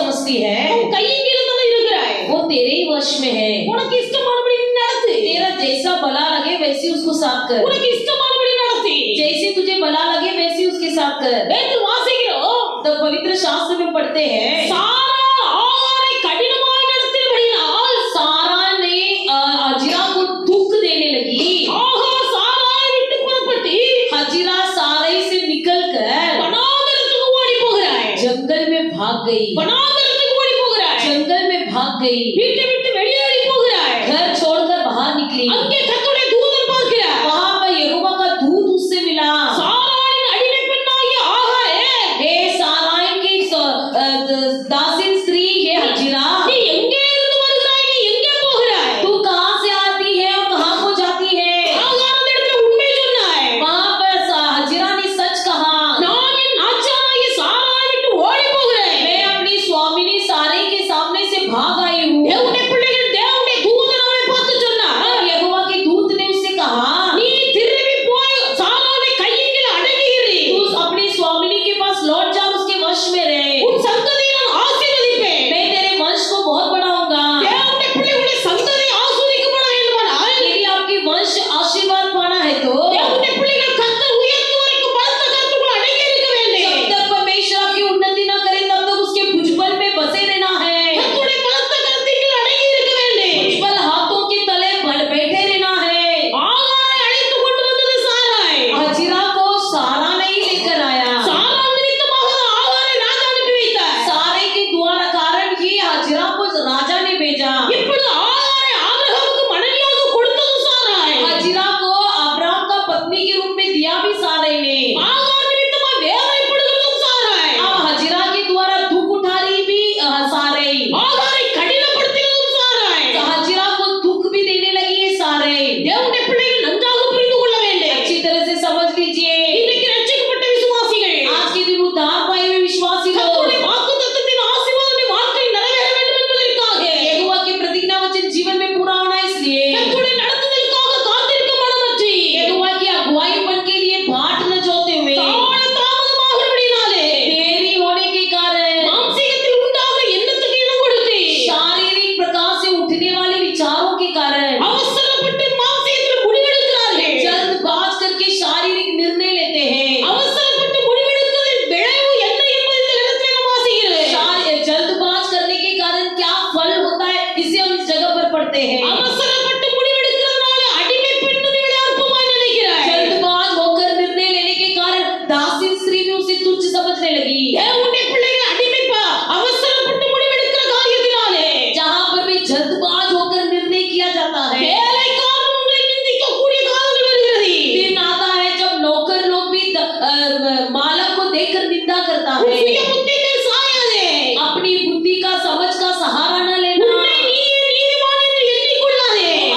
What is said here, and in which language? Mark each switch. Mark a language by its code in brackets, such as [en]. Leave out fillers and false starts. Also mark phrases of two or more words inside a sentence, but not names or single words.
[hi] दासी है [ta] உன் கையின் கீழ தான் இருக்கிறாய். [hi] वो तेरे ही वश में है [ta] உனக்கு இஷ்டமானபடி நீ நடத்து. [hi] तेरा जैसा भला लगे वैसे उसको साथ कर [ta] உனக்கு இஷ்டமானபடி நடத்தி. [hi] जैसे तुझे भला लगे वैसे उसके साथ कर [ta] வேதத்தில் வாசிக்கிறோம். [hi] तो पवित्र शास्त्र में पढ़ते हैं [ta] சாரா ஆகாரை கடினமாய் நடத்தினபடியால் [hi] सारा ने हजिरा को दुख देने लगी [ta] ஆகார் சாராயை விட்டு புறப்பட்டு [hi] हजिरा सारे से निकलकर [ta] வனாந்தரத்துக்கு ஓடி போகிறாய். [hi] जंगल में भाग गई [ta] வனாந்தரத்துக்கு ஓடி போகிறாய். [hi] जंगल में भाग गई [ta] வீட்டை விட்டு வெளியேறி போகிறாய். [hi] घर छोड़कर बाहर निकली [ta] அங்கே கர்த்தருடைய தூதன் பார்க்கிறார். [hi] वहां पर यहोवा का दूत उससे मिला [ta] சாராயின் அடிமை பெண்ணாகிய ஆகாரே, [hi] हे साराई की दासिन स्त्री हे हजिरा [ta] நீ எங்கே இருந்து வருகிறாய்? நீ எங்கே போகிறாய்? [hi] तू कहां से आती है और कहां को जाती है [ta] ஆகாரத்திடத்தில் உண்மை சொன்னாய். [hi] वहां पर हजिरा ने सच कहा [ta] நான் என் நாச்சானாகிய சாராயை விட்டு ஓடி போகிறேன். [hi] मैं अपनी स्वामिनी सारे के सामने से भाग आई हूँ [ta] தேவனுடைய பிள்ளைகள் தேவனுடைய தூதன் அவளை பார்த்து சொன்னார், [hi] और यहोवा के दूत ने उससे कहा [ta] நீ திரும்பி போய் சாராவை கையின் கீழ அடங்கியிரு. [hi] तू अपनी स्वामिनी के पास लौट जा उसके वश में रहे [ta] உன் சந்ததியை நான் ஆசீர்வதிப்பேன். [hi] मैं तेरे वंश को बहुत बढ़ाऊंगा [ta] தேவனுடைய பிள்ளைகளுடைய சந்ததி ஆசீர்வதிக்கப்பட வேண்டுமானால் [hi] यदि आपकी वंश आशीर्वाद पाना है तो [ta] தேவனுடைய பிள்ளைகள் கர்த்தர் உயர்த்து வரைக்கும் பலத்த கர்த்தருக்குள் அடங்கி இருக்க வேண்டும். [hi] जब तक परमेश्वर आपकी उन्नति न करे तब तक उसके भुजबल में बसे रहना है [ta] கர்த்தருடைய பலத்த கரத்திற்குள் அடங்கி இருக்க வேண்டும். [hi] भुजबल हाथों के तले बैठे रहना है [ta] ஆகாரை அழைத்து கொண்டு வந்தது சாராய். [hi] हजिरा को सारा नहीं लेकर आया [ta] சாரா நிமித்தமாக ஆகாரை ராஜா அனுப்பி வைத்தார். [hi] सारे के द्वारा कारण ही हजिरा को राजा ने भेजा [ta] இப்பொழுது ஆகாரை ஆபிரகாமுக்கு மனைவியாக கொடுத்தது சாராய். [hi] हजिरा को अब्राहम का पत्नी के रूप में दिया भी सारे ने [ta] ஆகார் நிமித்தமாக வேதனைப்படுகிறதும் சாராய். [hi] अब हजिरा के द्वारा दुख उठा रही भी सारे [ta] ஆகாரை கடினப்படுத்தினதும் சாராய். [hi] हजिरा को दुख भी देने लगी है सारे [ta] தேவனுடைய பிள்ளைகள் நன்றாக புரிந்து கொள்ள வேண்டும். [hi] अच्छी तरह से समझ लीजिए [ta] இன்றைக்கு ரட்சிக்கப்பட்ட விசுவாசிகள் [hi] आज के दिन उद्धार पाए हुए विश्वासी लोग [ta] கர்த்தருடைய வாக்குத்தத்தத்தின் ஆசீர்வாதம் வாழ்க்கையில் நிறைவேற வேண்டும் என்பதற்காக [hi] यहोवा के प्रतिज्ञा वचन जीवन में पूरा होना इसलिए [ta] கர்த்தருடைய நடத்துதலுக்காக காத்திருக்க மனமற்றி [hi] यहोवा की अगुवाईपन के लिए बाट न जोते हुए [ta] கால தாமதமாகிறபடினாலே [hi] देरी होने के कारण [ta] மாம்சீகத்தில் உண்டாகிற எண்ணத்துக்கு இடம் கொடுத்து [hi] शारीरिक प्रकार से उठने वाले विचारों के कारण [ta] அவசரப்பட்டு மாம்சீகத்தில் முடிவெடுக்கிறார்கள். [hi] जल्दबाज करके शारीरिक निर्णय लेते हैं [ta] அவசரப்பட்டு முடிவெடுப்பதில் விளைவு என்ன என்பதை இந்த இடத்திலே நாம் வாசிக்கிறோம். [hi] जल्दबाज करने के कारण क्या फल होता है इसे हम इस जगह पर पढ़ते हैं [ta] அவசரப்பட்டு முடிவெடுக்கிறதுனால அடிமை பெண்ணு இவளை அற்பமாய் நினைக்கிறாய். [hi] जल्दबाज होकर निर्णय लेने के कारण दासी स्त्री भी उसे तुच्छ समझने लगी [ta] தேவனுடைய பிள்ளைகள் அவசரப்பட்டு முடிவெடுக்கிற காரியத்தினாலே [hi] जहाँ पर भी जल्दबाज होकर निर्णय किया जाता है [ta] வேலைக்காரன் உங்களை நிந்திக்கக்கூடிய காலங்கள் வருகிறது. [hi] दिन आता है जब नौकर लोग भी मालक को देखकर निंदा करता है [ta] சுய புத்தியில் சாயாதே. [hi] अपनी बुद्धि का समझ का सहारा न लेना [ta] உன்னை நீயே நீதிமான் என்று எண்ணிக்கொள்ளாதே.